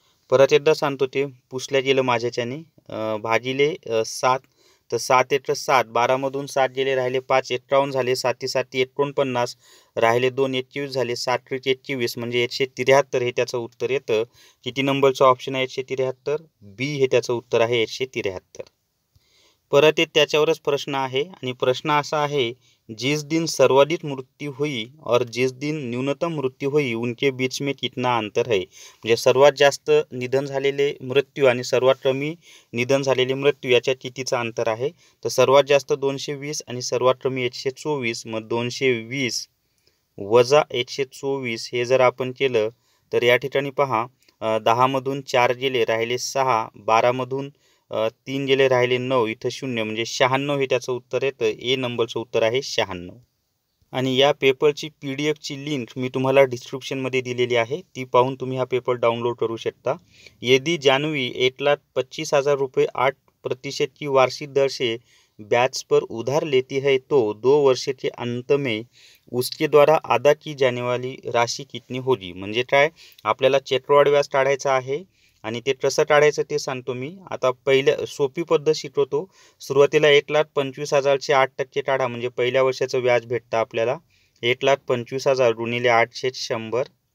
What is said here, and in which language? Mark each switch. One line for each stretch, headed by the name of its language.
Marathi: परत एकदा सांगतो, ते पुसल्या गेलं माझ्याच्याने, भागिले 7, तर 7 × 7, 12 मधून 7 गेले राहिले 5, 51 झाले, 7 7 49, राहिले 2, 21 झाले, 7 × 21 म्हणजे 173 हे त्याचं उत्तर येतं. किती नंबरचं ऑप्शन आहे 173, बी हे त्याचं उत्तर आहे 173. परत एक त्याच्यावरच प्रश्न आहे आणि प्रश्न असा आहे
Hindi: जिस दिन सर्वाधिक मृत्यु हुई और जिस दिन न्यूनतम मृत्यु हुई उनके बीच में कितना अंतर है।
Marathi: म्हणजे सर्वात जास्त निधन झालेले मृत्यू आणि सर्वात कमी निधन झालेले मृत्यू याच्यात कितीचा अंतर आहे। तर सर्वात जास्त 220 आणि सर्वात कमी 124। मग 220 वजा 124 हे जर आपण केलं तर या ठिकाणी पहा 10 मधून 4 गेले राहिले 6, 12 मधून 3 गेले राहिले 9, इथं 0 म्हणजे 96 हे त्याचं उत्तर आहे। तर ए नंबरचं उत्तर आहे 96। आणि या पेपरची PDF ची लिंक मी तुम्हाला डिस्क्रिप्शनमध्ये दिलेली आहे, ती पाहून तुम्ही हा पेपर डाउनलोड करू शकता।
Hindi: यदि जानवी 1,25,000 रुपये 8% की वार्षिक दर से ब्याज पर उधार लेती है तो 2 वर्ष के अंत में उसके द्वारा अदा की जाने वाली राशि कितनी होगी।
Marathi: म्हणजे काय, आपल्याला चक्रवाढ व्याज काढायचं आहे आणि ते कसं काढायचं ते सांगतो मी। आता पहिल्या सोपी पद्धत शिकवतो। सुरुवातीला 1,25,000 चे 8% काढा, म्हणजे पहिल्या वर्षाचं व्याज भेटतं आपल्याला 1,25,000 गुणिले 8/100।